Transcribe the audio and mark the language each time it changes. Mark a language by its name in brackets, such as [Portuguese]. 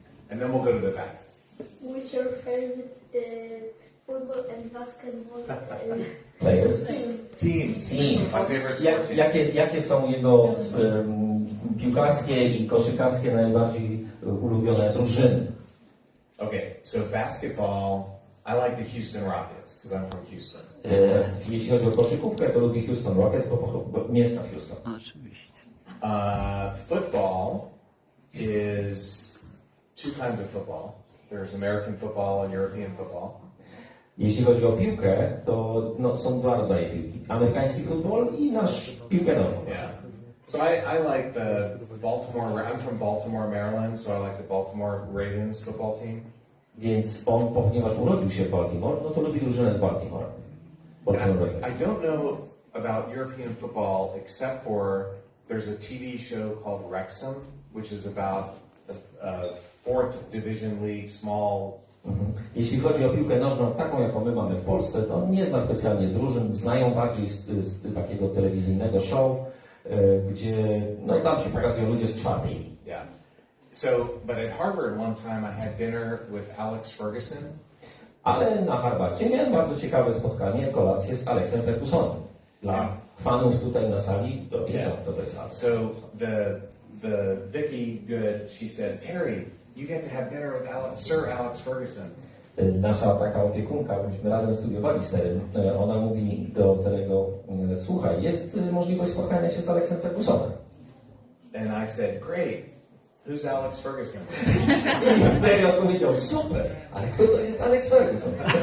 [English] And then we'll go to the back. Which your favorite football and basketball Players? Teams. My favorite sport teams. [Polish] Jakie są jego piłkarskie i koszykarskie najbardziej ulubione drużyny? [English] Okay, so basketball, I like the Houston Rockets because I'm from Houston. [Polish] Jeśli chodzi o koszykówkę, to lubię Houston Rockets, bo mieszka w Houston. Oczywiście. [English] Football is two kinds of football. There's American football and European football. [Polish] Jeśli chodzi o piłkę, to są dwa rodzaje piłki. Amerykański futbol i nasz piłkę nożną. [English] Yeah. So I like the Baltimore, I'm from Baltimore, Maryland, so I like the Baltimore Ravens football team. [Polish] Więc on, ponieważ urodził się w Baltimore, no to lubi drużynę z Baltimore. [English] I don't know about European football except for there's a TV show called Wrexham, which is about a fourth division league, small. [Polish] Jeśli chodzi o piłkę nożną, taką jaką my mamy w Polsce, to on nie zna specjalnie drużyn, znają bardziej z takiego telewizyjnego show, gdzie tam się pokazują ludzie z czwartej ligi. [English] Yeah. So, but at Harvard one time I had dinner with Alex Ferguson. [Polish] Ale na Harvardzie miałem bardzo ciekawe spotkanie, kolację z Alexem Fergusonem. Dla fanów tutaj na sali to wiedzą, kto to jest Alex. [English] So the Vicky Good, she said, Terry, you get to have dinner with Sir Alex Ferguson. [Polish] Nasza taka opiekunka, myśmy razem studiowali z Terrym, ona mówi do Terry'ego, słuchaj, jest możliwość spotkania się z Alexem Fergusonem. [English] And I said, great. Who's Alex Ferguson? [Polish] Terry odpowiedział, super, ale kto to jest Alex Ferguson?